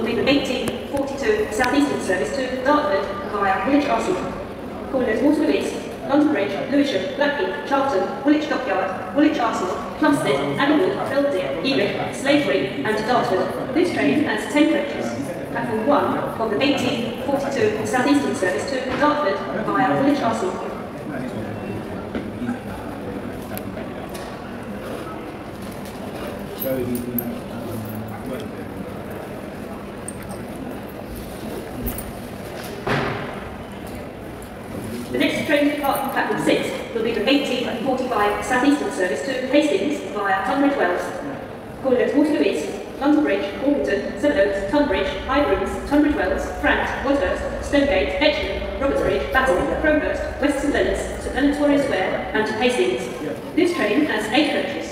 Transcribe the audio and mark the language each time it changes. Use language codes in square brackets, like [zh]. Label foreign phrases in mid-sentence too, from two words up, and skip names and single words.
[en] be the 1842 Southeastern service to Dartford via Woolwich Arsenal, Corners, Waterloo East, London Bridge, Lewisham, Blackheath, Charlton, Woolwich Dockyard, Woolwich Arsenal, Plumstead, Adelwood, Belvedere, Erith, Slavery and Dartford. This train has 10 coaches. Platform 1 for the 1842 Southeastern service to Dartford via Woolwich Arsenal. The next train to depart from platform 6 will be the 1845 Southeastern service to Hastings via Tunbridge Wells, Corners, Waterloo East, London Bridge, Orpington, Sevenoaks, Tunbridge, Highbrooms, Tunbridge Wells, Frant, Wadhurst, Stonegate, Etchingham, Robertsbridge, Battle, Crowhurst, West St Leonard's, Victoria Square and Hastings. This train has 8 coaches.